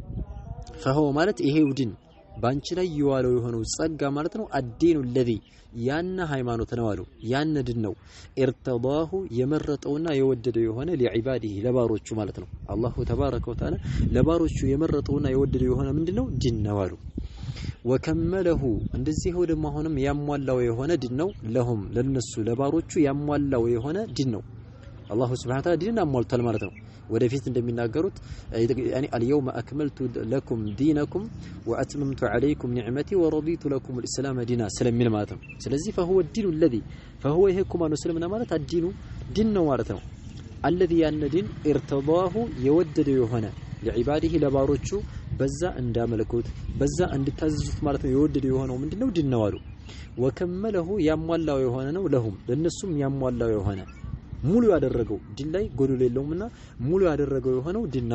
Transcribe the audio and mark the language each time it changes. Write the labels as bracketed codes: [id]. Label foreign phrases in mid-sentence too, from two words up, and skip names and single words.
[am] فهو ማለት ይሄው ዲን ባንቺ ላይ የዋለው የሆነው ጸጋ ማለት ነው አዲኑ الذي ያና ሃይማኖት ነው አሉ ያን ዲን ነው ኢርተዳሁ የመረጠውና የወደደው የሆነ ለዒባዲህ ለባሮቹ ማለት ነው [ar] الله تبارك وتعالى [am] ለባሮቹ የመረጠውና የወደደው የሆነ ምንድነው ዲን ነው አሉ ወከመለሁ እንደዚህ ወደማ ሆነም ያሟላው የሆነ ዲን ነው ለሁም ለነሱ ለባሮቹ ያሟላው የሆነ ዲን ነው [ar] الله سبحانه [am] ወተዓላ ዲን አሟልቷል ማለት ነው ወደፊት እንደሚናገሩት [ar] يعني اليوم اكملت لكم دينكم واتممت عليكم نعمتي ورضيت لكم الاسلام دينا [am] ስለሚል ማለት ነው ስለዚህ [ar] فهو الدين الذي فهو [am] ይሄኩማ ነው ስለምና ማለት አዲኑ ዲን ነው ማለት ነው الذي ያን ዲን ارتضاه የወደደው የሆነ ለዒባዲህ ለባሮቹ በዛ እንዳመለኩት በዛ እንድታዘዙት ማለት ነው የወደደው የሆነው ምንድነው ዲን ነው አሉ ወከመለሁ ያሟላው የሆነ ነው ለሁም ለነሱም ያሟላው የሆነ ሙሉ ያደረገው ዲን ላይ ጎዶሎ የለውምና ሙሉ ያደረገው የሆነው ዲን